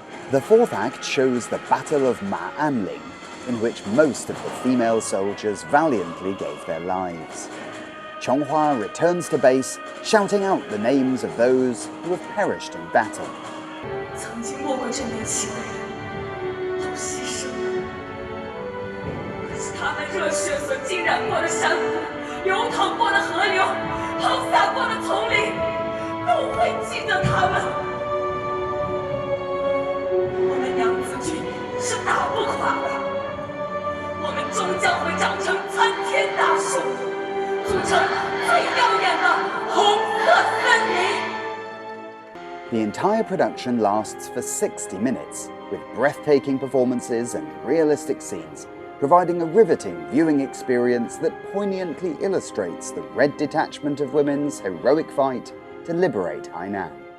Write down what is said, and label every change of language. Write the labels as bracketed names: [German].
[English] The fourth act shows the Battle of Ma Anling, in which most of the female soldiers valiantly gave their lives. Chonghua returns to base, shouting out the names of those who have perished in battle. [Chinese] 曾经没过这枚情的人都牺牲了，可是他们热血所浸染过的山河、流淌过的河流、抛洒过的丛林，都会记得他们。我们娘子军是打不垮的，我们终将会长成参天大树，组成最耀眼的红色森林。 [English] The entire production lasts for 60 minutes, with breathtaking performances and realistic scenes, providing a riveting viewing experience that poignantly illustrates the Red Detachment of Women's heroic fight to liberate Hainan.